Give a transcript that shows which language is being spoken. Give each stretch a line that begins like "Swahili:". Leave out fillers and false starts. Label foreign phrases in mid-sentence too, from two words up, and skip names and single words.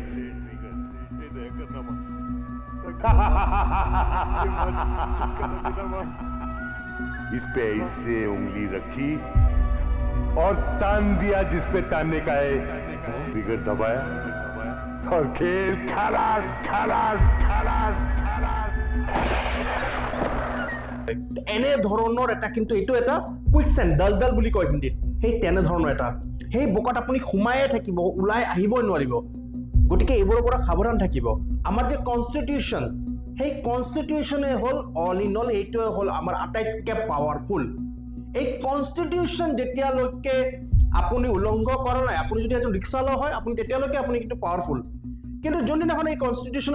Hindi: करना माँ छुटकारा देना माँ इस पे ऐसे उंगली रखी और तान दिया जिस पे तानने का है ट्रिगर दबाया और खेल खलास खलास खलास खलास
Assamese: এনে ধৰণৰ এটা কিন্তু এইটো এটা কুইকসেন্ড দলদল বুলি কয় হিন্দীত সেই তেনে ধৰণৰ এটা সেই বোকাত আপুনি সোমায়ে থাকিব উলাই আহিবই নোৱাৰিব গতিকে এইবোৰৰ পৰা সাৱধান থাকিব আমাৰ যে কনস্টিটিউশন সেই কনস্টিটিউশনে হল
English: all in all
Assamese: এইটো হল আমাৰ আটাইতকৈ পাৱাৰফুল এই কনস্টিটিউশন যেতিয়ালৈকে আপুনি উলংঘ কৰা নাই আপুনি যদি এজন ৰিক্সালো হয় আপুনি তেতিয়ালৈকে আপুনি কিন্তু পাৱাৰফুল কিন্তু যোনদিনাখন এই কনস্টিটিউশনৰ